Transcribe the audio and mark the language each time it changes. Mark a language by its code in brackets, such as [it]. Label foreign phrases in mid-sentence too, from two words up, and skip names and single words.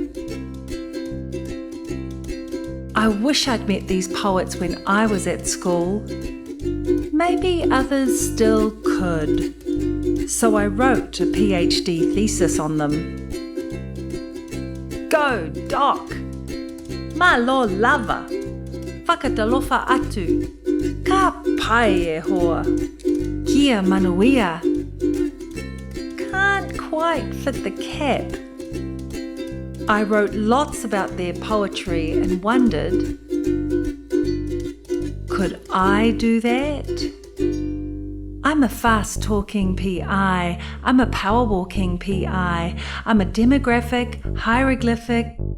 [en] I wish I'd met these poets when I was at school. Maybe others still could. So I wrote a PhD thesis on them. Go, Doc! [sm] Malo lava! [mi] Whakatalofa atu! Ka pai e hoa! [sm] Kia manuia! [en] Can't quite fit the cap. I wrote lots about their poetry and wondered, could I do that? I'm a fast-talking PI, I'm a power-walking PI, I'm a demographic, hieroglyphic.